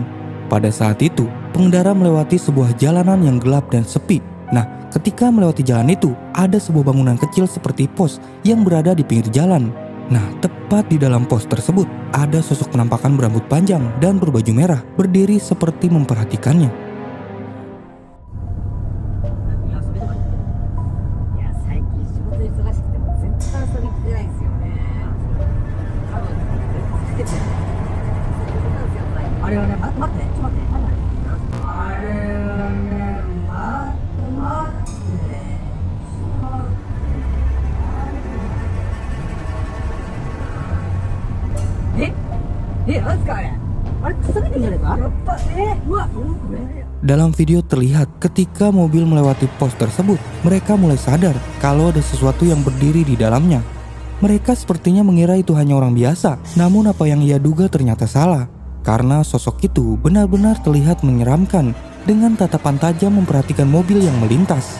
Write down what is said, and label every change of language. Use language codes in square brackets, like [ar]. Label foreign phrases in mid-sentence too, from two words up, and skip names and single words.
[id] Pada saat itu, pengendara melewati sebuah jalanan yang gelap dan sepi. Nah, ketika melewati jalan itu, ada sebuah bangunan kecil seperti pos yang berada di pinggir jalan. Nah, tepat di dalam pos tersebut, ada sosok penampakan berambut panjang dan berbaju merah berdiri seperti memperhatikannya. [ja] 最近仕事忙しくても全然遊びに行ってないんですよね。多分つけてる。あれはね、待って、ちょっと待って、あれはね、待って。なんすかあれ？あれくさびてんじゃねえか？やっぱうわ、 [id] Dalam video terlihat ketika mobil melewati pos tersebut, mereka mulai sadar kalau ada sesuatu yang berdiri di dalamnya. Mereka sepertinya mengira itu hanya orang biasa, namun apa yang ia duga ternyata salah. Karena sosok itu benar-benar terlihat menyeramkan dengan tatapan tajam memperhatikan mobil yang melintas.